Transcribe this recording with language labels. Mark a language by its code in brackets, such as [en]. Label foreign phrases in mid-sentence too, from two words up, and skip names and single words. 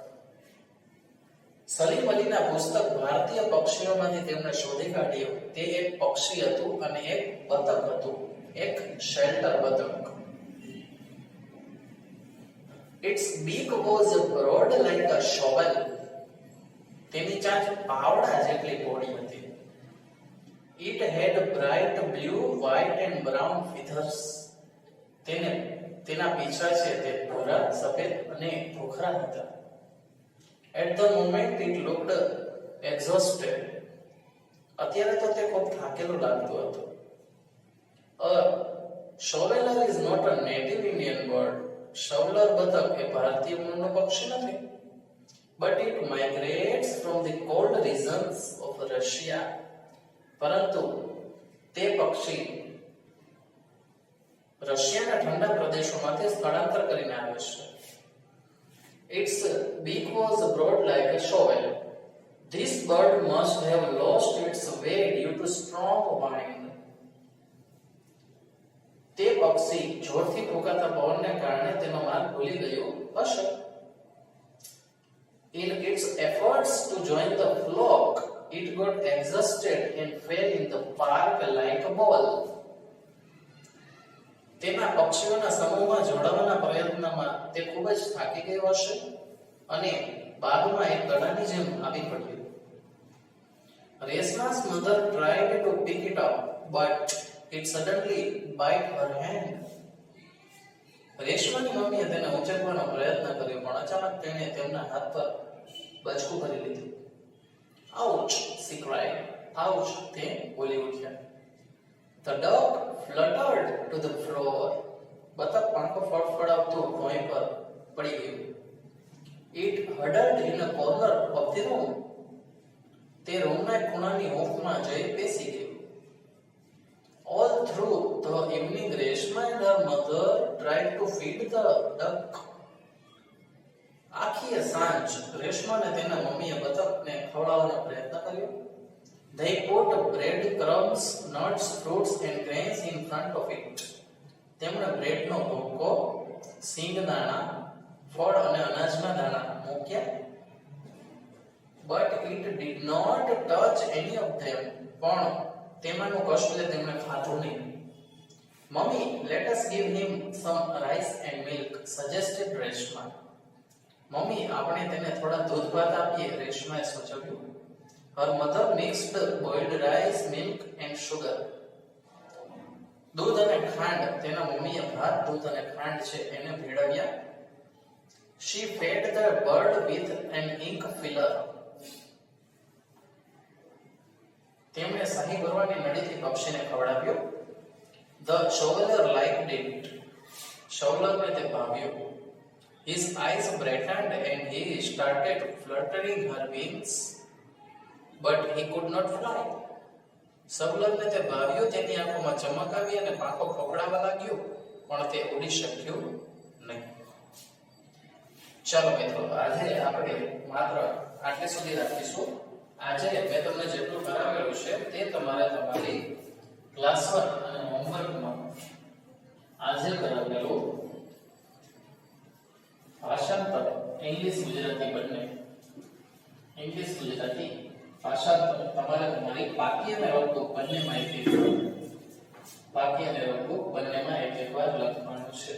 [gu] સલીમ અલીના પુસ્તક ભારતીય પક્ષીઓમાંથી તેમણે શોધી કાઢ્યું તે એક પક્ષી હતું અને એક બતક હતું, એક શેલ્ટર બતક. [en] Its beak was broad like a shovel. [gu] તેની ચાંચ પાવડા જેટલી પહોળી હતી. [en] It had bright blue, white and brown feathers. [gu] તેના પીછા છે તે ભૂરા, સફેદ અને ભૂખરા હતા. [en] At the moment it looked exhausted. [gu] અત્યારે તો તે ખૂબ થાકેલો લાગતો હતો. [en] A shoveler is not a native Indian bird. [gu] shoveler બતક એ ભારતીય મૂળનો પક્ષી નથી. [en] But it migrates from the cold regions of Russia. [gu] પરંતુ તે પક્ષી રશિયાના ઠંડા પ્રદેશોમાંથી સ્થળાંતર કરીને આવે છે. [en] Its beak was broad like a shovel. This bird must have lost its way due to strong wind. [gu] તે પક્ષી જોરથી ફૂંકાતા પવનને કારણે તેનો માર્ગ ભૂલી ગયો હશે. [en] In its efforts to join the flock, it got exhausted and fell in the park like a ball. [gu] તેના પક્ષીઓના સમૂહમાં જોડાવાના પ્રયત્નમાં તે ખૂબ જ થાકી ગયો હશે અને બાગમાં એક દડાની જેમ આવી પડ્યો. [en] Reshma's mother tried to pick it up, but it suddenly bit her hand. [gu] રેશમાની મમ્મીએ તેને ઉંચકવાનો પ્રયત્ન કર્યો પણ અચાનક તેણે તેમના હાથ પર બચકું ભરી લીધું. [en] Ouch, she cried. Ouch, [gu] તે બોલી ઉઠ્યા. [en] The dog fluttered to the floor. [gu] બતક પાંખો ફડફડાવતો ભોંય પર પડી ગયો. [en] It huddled in a corner of the room. [gu] તે રૂમના ખૂણાની હૂંફમાં જઈ બેસી ગયો. [en] All through the evening, Reshma and her mother tried to feed the duck. [gu] આખી સાંજ રેશમા અને તેના મમ્મીએ બતકને ખવડાવવાનો પ્રયત્ન કર્યો. [en] They put bread crumbs, nuts, fruits and grains in front of it. [gu] તેમણે બ્રેડનો ભૂકો, સિંગદાણા, ફળ અને અનાજના દાણા મૂક્યા. [en] But it did not touch any of them. [gu] પણ તેમાંનું કશુંય તેમણે ખાધું નહીં. [en] Mummy, let us give him some rice and milk, suggested Reshma. [gu] મમ્મી આપણે તેને થોડા દૂધ ભાત આપીએ, રેશમાએ સૂચવ્યું. [en] Her mother mixed boiled rice, milk and sugar. [gu] દૂધ અને ખાંડ, તેના મમ્મીએ ભાત, દૂધ અને ખાંડ છે એને ભેળવ્યા. [en] She fed the bird with an ink filler. [gu] તેમણે સહી ભરવાની નળીથી પક્ષીને ખવડાવ્યો. [en] The shoveler liked it. [gu] shovelerને તે ભાવ્યો. [en] His eyes brightened and he started fluttering her wings, but he could not fly. [gu] shovelerને તે ભાવ્યો, તેની આંખોમાં ચમક આવી અને પાંખો ફફડાવા લાગ્યો, પણ તે ઉડી શક્યો નહીં. ચાલો મિત્રો, આજે આપણે માત્ર આટલે સુધી રાખીશું. આજે મેં તમને જેટલું કરાવેલું છે તે તમારે તમારી ક્લાસ 1 અને હોમવર્કમાં આજે કરાવેલું ભાષાંતર ઇંગ્લિશ ગુજરાતી બંને, ઇંગ્લિશ ગુજરાતી ભાષાંતર તમારે તમારી પાકી અને વર્કબુક બંનેમાં એક પાકી અને વર્કબુક બંનેમાં એક વાર લખવાનું છે.